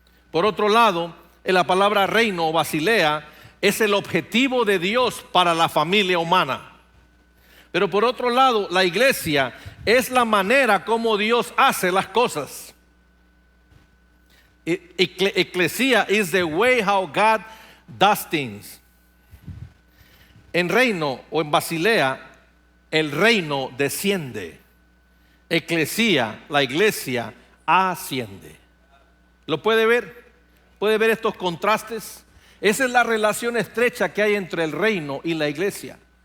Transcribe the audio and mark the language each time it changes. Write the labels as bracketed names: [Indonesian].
[Spanish] Por otro lado, en la palabra reino o Basilea es el objetivo de Dios para la familia humana. Pero por otro lado, la iglesia es la manera como Dios hace las cosas. [English] Ecclesia is the way how God does things. [Spanish] En reino o en Basilea, el reino desciende. Eclesía, la iglesia, asciende. ¿Lo puede ver? ¿Puede ver estos contrastes? Esa es la relación estrecha que hay entre el reino y la iglesia.